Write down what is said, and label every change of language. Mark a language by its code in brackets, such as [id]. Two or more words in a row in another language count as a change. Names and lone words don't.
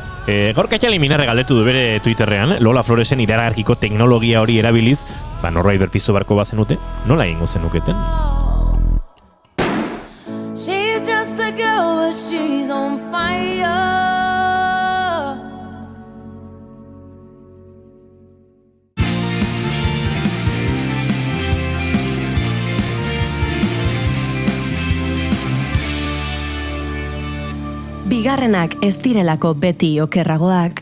[eu] Gaur Katxali Minarre galdetu du bere Twitterrean, Lola Floresen iragarkiko teknologia hori erabiliz, norbait berpiztu beharko bazenute, nola egingo zenuketen? [en] She's just a girl, but she's on fire. [eu] Bigarrenak ez direlako beti okerragoak.